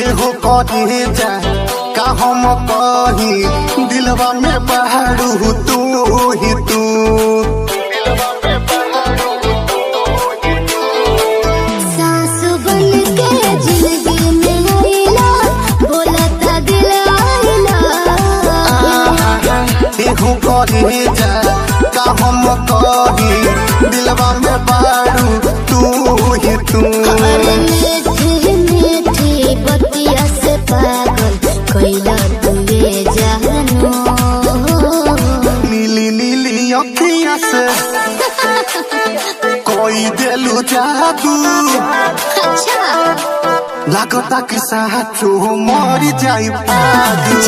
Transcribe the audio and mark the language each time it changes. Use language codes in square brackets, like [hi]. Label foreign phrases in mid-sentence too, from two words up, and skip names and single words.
[bho] एगो कहे जा का हम कही, दिलवा में बहारू तू ही तू। सांस बन के जिंदगी में आइला, बोलता दिल [en] I love you। [bho] एगो कहे जा का हम कही, दिलवा में बहारू तू ही तू। अरे मीठी मीठी बतिया से पागल कैला तुए जानो। नीली नीली अखियां से कोई दिलू जादू, लागता कि साचो मरी जाई आजू।